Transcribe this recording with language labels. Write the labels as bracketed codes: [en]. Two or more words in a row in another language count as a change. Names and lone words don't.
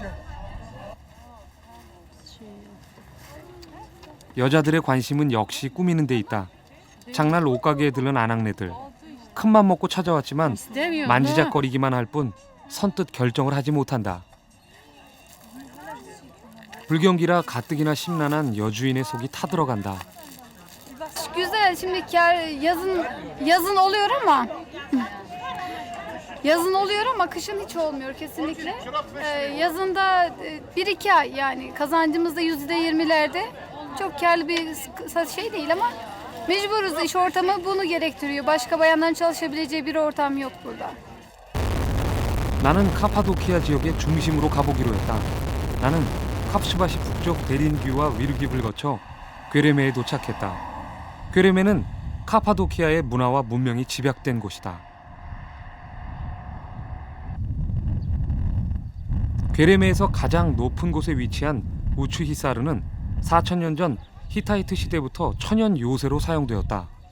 [ko] 여자들의 관심은 역시 꾸미는 데 있다. 장날 옷가게에 들른 아낙네들. 큰맘 먹고 찾아왔지만 만지작거리기만 할 뿐 선뜻 결정을 하지 못한다. 불경기라 가뜩이나 심란한 여주인의 속이 타들어간다. [tr] Güzel. Şimdi yazın oluyor ama kışın hiç olmuyor kesinlikle. Yazında 1-2 ay yani kazancımız da %20'lerde. Çok karlı bir şey değil ama mecburuz, iş ortamı bunu gerektiriyor. Başka bayanların çalışabileceği bir ortam yok burada. [ko] 나는 카파도키아 지역의 중심으로 가보기로 했다. 나는 캅슈바시 북쪽 데린규와 위르깁을 거쳐 괴레메에 도착했다. 괴레메는 카파도키아의 문화와 문명이 집약된 곳이다. 괴레메에서 가장 높은 곳에 위치한 우추히사르는 4000년 전 히타이트 시대부터 천연 요새로 사용되었다.